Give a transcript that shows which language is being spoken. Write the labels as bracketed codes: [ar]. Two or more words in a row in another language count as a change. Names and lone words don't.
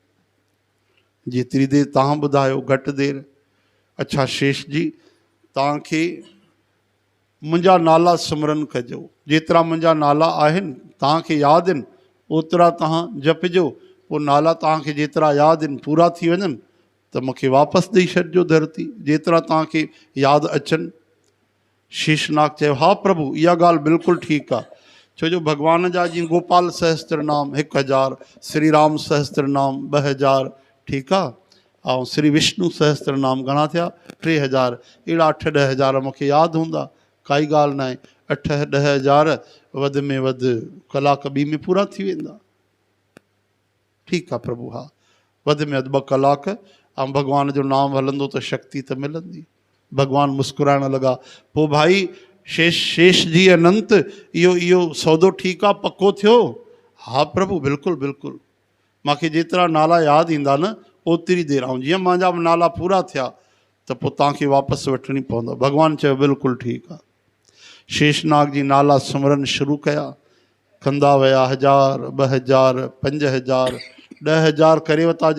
[sd] जेतिरी देरि तव्हां ॿुधायो, घटि देरि। अच्छा शेष जी, तव्हांखे मुंहिंजा नाला सिमरन कजो, जेतिरा मुंहिंजा नाला आहिनि तव्हांखे यादि आहिनि ओतिरा तव्हां जपिजो, पोइ नाला तव्हांखे जेतिरा यादि आहिनि पूरा थी वञनि त मूंखे वापसि ॾेई छॾिजो धरती, जेतिरा तव्हांखे यादि अचनि। शेषनाग चयो हा प्रभु, इहा ॻाल्हि बिल्कुलु ठीकु आहे, छो जो भगवान जा जीअं गोपाल सहस्त्र नाम 1000, श्री राम सहस्त्र नाम 2000, ठीकु आहे, ऐं श्री विष्णु सहस्त्र नाम घणा थिया? 3000, अहिड़ा 8-10 हज़ार मूंखे यादि हूंदा, काई ॻाल्हि न आहे। 8-10 हज़ार वधि में वधि कलाक ॿी में पूरा थी वेंदा। ठीकु आहे प्रभु, हा वधि में वधि 2 कलाक, ऐं भगवान जो नाम हलंदो त शक्ति त मिलंदी। भगवान मुस्कुराइण लॻा। पोइ भाई शेष जी अनंत, इहो सौदो ठीकु आहे, पको थियो? हा प्रभु बिल्कुलु बिल्कुलु, मूंखे जेतिरा नाला यादि ईंदा न ओतिरी देरि, ऐं जीअं मुंहिंजा नाला पूरा थिया त पोइ तव्हांखे वापसि वठणी पवंदव। भगवान चयो बिल्कुलु ठीकु आहे। शेषनाग जी नाला सिमरन शुरू कया, कंदा विया 1000, 2000, 5000, 10,000 करे वरिता।